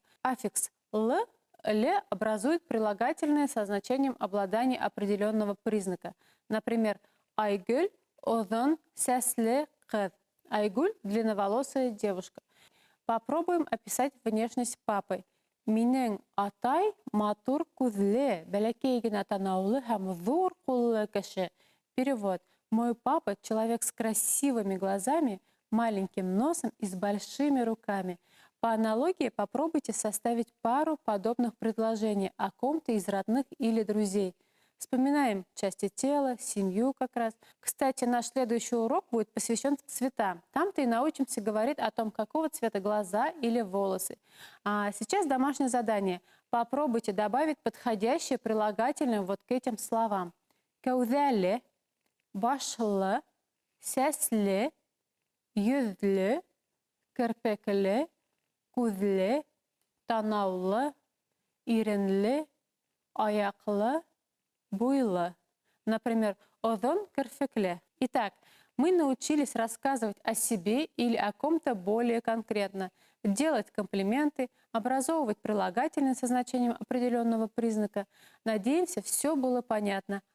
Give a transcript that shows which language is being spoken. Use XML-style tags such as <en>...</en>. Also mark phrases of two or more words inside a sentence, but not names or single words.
<ru>Аффикс л, ле образует прилагательное со значением обладания определенного признака.</ru> <ba>Например, айгуль озон сәсле кыз.</ba> <ru>Айгуль – длинноволосая девушка. Попробуем описать внешность папы.</ru> <ba>Минең атай матур күзле, бәләкәй генә танаулы һәм зур куллы кеше.</ba> <ru>Перевод. Мой папа – человек с красивыми глазами, маленьким носом и с большими руками. По аналогии попробуйте составить пару подобных предложений о ком-то из родных или друзей. Вспоминаем части тела, семью как раз. Кстати, наш следующий урок будет посвящен цветам. Там-то и научимся говорить о том, какого цвета глаза или волосы. А сейчас домашнее задание. Попробуйте добавить подходящее прилагательное вот к этим словам.</ru> <ba>Кәүҙәле, башлы, сәсле, йөҙлө, керпекле, күҙле, танаулы, иренле, аяҡлы, буйлы.</ba> <ru>Например,</ru> <ba>озон керфекле.</ba> <ru>Итак, мы научились рассказывать о себе или о ком-то более конкретно, делать комплименты, образовывать прилагательные со значением определенного признака. Надеемся, все было понятно.</ru>